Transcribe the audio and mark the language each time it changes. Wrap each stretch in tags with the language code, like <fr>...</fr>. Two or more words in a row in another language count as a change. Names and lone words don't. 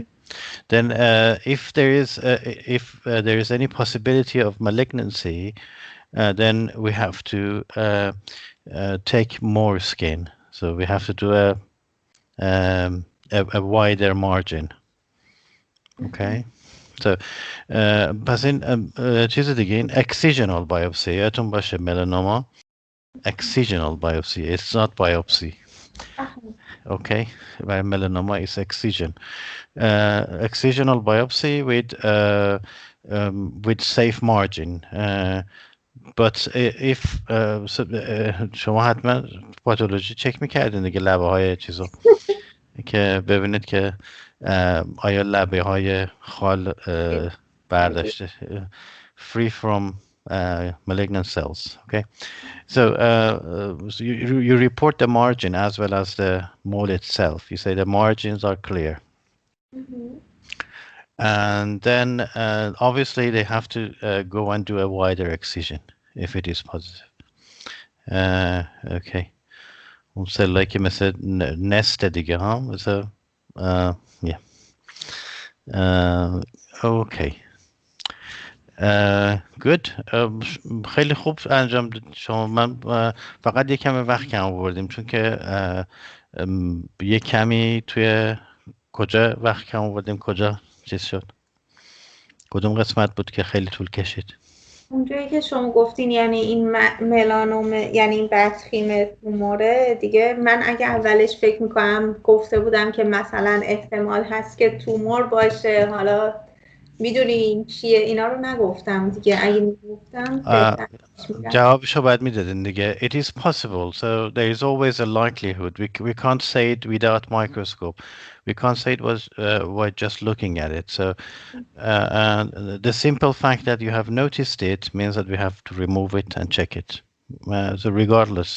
<en>Then if there is any possibility of malignancy, then we have to take more skin. So we have to do a wider margin. Okay. So</en> <fa>پس این چیز دیگه این</fa> <en>excisional biopsy</en> <fa>یادتون باشه</fa> <en>melanoma excisional biopsy, it's not biopsy. Okay. Melanoma is excision. Excisional biopsy with safe margin. But if شما حتما پاتولوژی چک میکردین دیگه لبه های چیزو که ببینید که آیا لبه های خال برداشته free from malignant cells. Okay. So you report the margin as well as the mole itself. You say the margins are clear. And then obviously they have to go and do a wider excision if it is positive.</en> <fa>Okay. اون سلایی که مثل نست دیگه ها مثل yeah. Okay. Good. خیلی خوب انجام داد شما. من فقط یک کمی وقت کم آوردیم چون که یک کمی توی کجا وقت کم آوردیم کجا چیز شد کدوم قسمت بود که خیلی طول کشید اونجایی که شما گفتین یعنی این ملانوم یعنی این بدخیم توموره دیگه من اگه اولش فکر میکنم گفته بودم که مثلا احتمال هست که تومور باشه حالا میدونی چیه؟ اینا رو نگفتم دیگه. اگه میگفتم Uh, بهتر پیش میرفت. جوابشو باید میدادین دیگه.</fa> <en>It is possible. So there is always a likelihood. We can't say it without microscope. We can't say it was by just looking at it. So and the simple fact that you have noticed it means that we have to remove it and check it. So regardless.</en>